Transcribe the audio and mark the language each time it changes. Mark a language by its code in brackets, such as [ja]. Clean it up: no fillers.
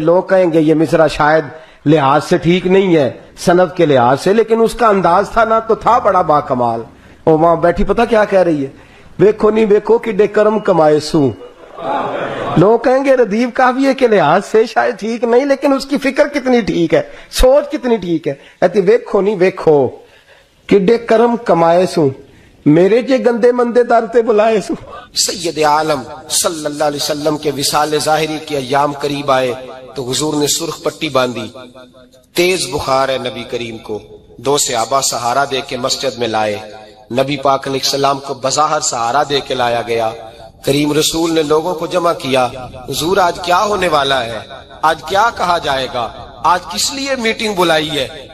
[ur] لوگ کہیں گے یہ مصرع شاید لحاظ سے ٹھیک نہیں ہے, سند کے لحاظ سے, لیکن اس کا انداز تھا نا تو تھا بڑا با کمال. وہ وہاں بیٹھی پتہ کیا کہہ رہی ہے, [pa] ویکھو نہیں ویکھو کہ کرم کمائے سوں. [ur] لوگ کہیں گے ردیف کافیے کے لحاظ سے شاید ٹھیک نہیں, لیکن اس کی فکر کتنی ٹھیک ہے, سوچ کتنی ٹھیک ہے. [pa] کہتی ویکھو نہیں ویکھو کہ کرم کمائے سوں, میرے جے گندے مندے در تے بلائے سوں. [ur] سید عالم صلی اللہ علیہ وسلم کے وصال ظاہری کے ایام قریب آئے تو حضور نے سرخ پٹی باندھی. تیز بخار ہے نبی کریم کو, 2 صحابہ سہارا دے کے مسجد میں لائے. نبی پاک علیہ السلام کو بظاہر سہارا دے کے لایا گیا. کریم رسول نے لوگوں کو جمع کیا, حضور آج کیا ہونے والا ہے, آج کیا کہا جائے گا, آج کس لیے میٹنگ بلائی ہے.